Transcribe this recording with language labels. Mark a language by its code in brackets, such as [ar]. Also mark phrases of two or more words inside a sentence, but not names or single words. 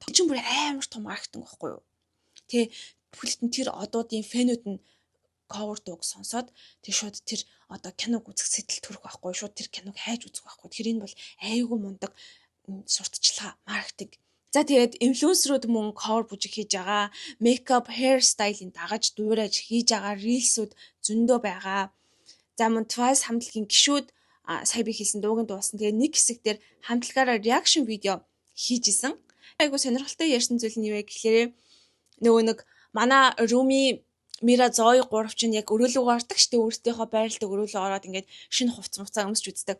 [mn] Тэгчин бүр амар том маркетинг байхгүй юу? Тэгээ бүхэлдэн тэр одуудын фэнүүд нь cover дууг сонсоод тэг шууд тэр одоо киног үзэх сэтэл төрөх байхгүй, шууд тэр киног хайж үзэх байхгүй. Тэгэхээр энэ бол айгүй мундаг сурталчилгаа, маркетинг. За тэгээд инфлюенсерүүд мөн cover бүжиг хийж байгаа, [en] makeup, hair style- [mn] ийн дагаж дуурайж хийж байгаа reels-үүд зөндөө байгаа. За мөн Twice хамтлагийн гишүүд сая би хэлсэн дуугийн дуулсан. Тэгээд нэг хэсэг дээр хамтлагаараа reaction видео хийж исэн. Айгуу сонирхолтой ярьсан зүйл нь юу вэ гэхээр нөгөө нэг манай Rumi Мира Зои 3 чинь яг өрөөлөөгөө ордог штэ, өөртөөхөө байралдаг өрөөлөө ороод ингээд шинэ хувцас муцаа өмсч үздэг.